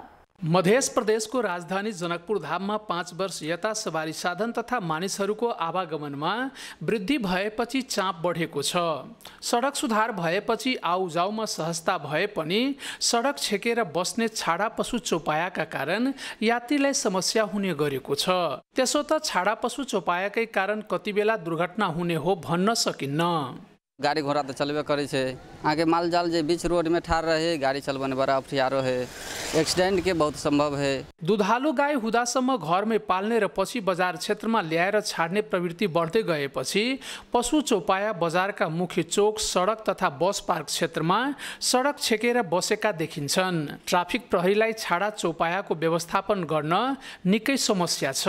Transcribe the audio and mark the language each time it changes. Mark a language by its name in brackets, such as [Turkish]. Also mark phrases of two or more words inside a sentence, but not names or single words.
[Nepali] मध्य प्रदेशको राजधानी जनकपुरधाममा 5 वर्ष यता सवारी साधन तथा मानिसहरूको आवागमनमा वृद्धि भएपछि चाप बढेको छ। सडक सुधार भएपछि आउजाउमा सहजता भए पनि सडक छेकेर बस्ने छाडा पशु चौपायाका कारण यात्रीलाई समस्या हुने गरेको छ। त्यसो त छाडा पशु चौपायाकै कारण कति बेला दुर्घटना हुने हो भन्न सकिन्न। [Maithili] गाड़ी घोड़ा तो चलबे करे छे, आगे माल जाल जे बीच रोड में ठाड़ रहे गाड़ी चलबने बड़ा अफियारो है, एक्सीडेंट के बहुत संभव है। [Nepali] दुधालु गाई हुँदासम्म घरमै पाल्ने र पछि बजार क्षेत्रमा ल्याएर छाड्ने प्रवृत्ति बढ्दै गएपछि पशु चौपाया बजारका मुख्य चोक, सडक तथा बस पार्क क्षेत्रमा सडक छेकेर बसेका देखिन्छन्। ट्राफिक प्रहरीलाई छाडा चौपायाको व्यवस्थापन गर्न निकै समस्या छ।